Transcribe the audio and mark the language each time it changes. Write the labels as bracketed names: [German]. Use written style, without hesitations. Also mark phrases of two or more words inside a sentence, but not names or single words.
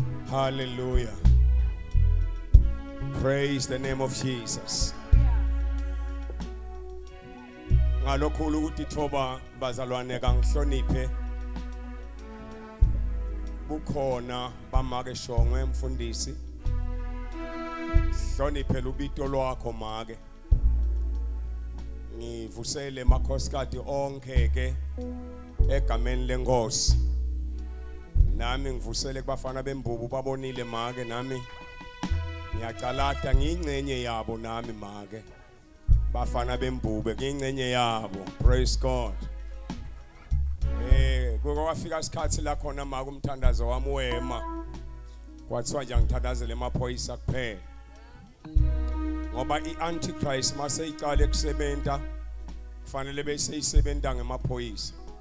[English] Hallelujah. Praise the name of Jesus. [Swati] Ngalokhulu ukuthi thoba bazalwane kangihloniphe. Bukhona bamake shongwe mfundisi. Hloniphe lubito lwakho make. Ngivusele makhosikati onke ke egameni lenkosi. Nami ngivusele kubafana bembubu babonile make nami ngiyacalata ngingcenye yabo nami make. Bafana bembube ngingcenye yabo. [English] Praise God. [Swati] Kwafika isikhathi la khona maka umthandazo wami wema. Kwathiwa nje ngithandazele emaphoyisa kuphela. Ngoba iAntichrist mase iqale kusebenta kufanele bese isebenta ngemaphoyisa.